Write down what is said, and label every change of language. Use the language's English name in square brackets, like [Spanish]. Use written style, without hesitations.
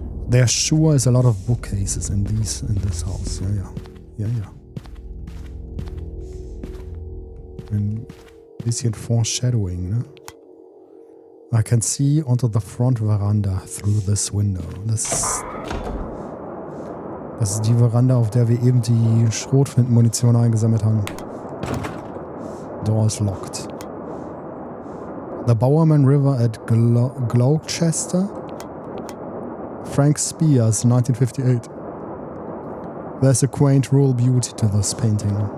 [English] There sure is a lot of bookcases in this house. Ja. [German] Ein bisschen Foreshadowing, ne? [English] I can see onto the front veranda through this window. [German] Das ist die Veranda, auf der wir eben die Schrotflintenmunition eingesammelt haben. [English] Door is locked. The Bowerman River at Gloucester. Frank Spears, 1958. There's a quaint rural beauty to this painting.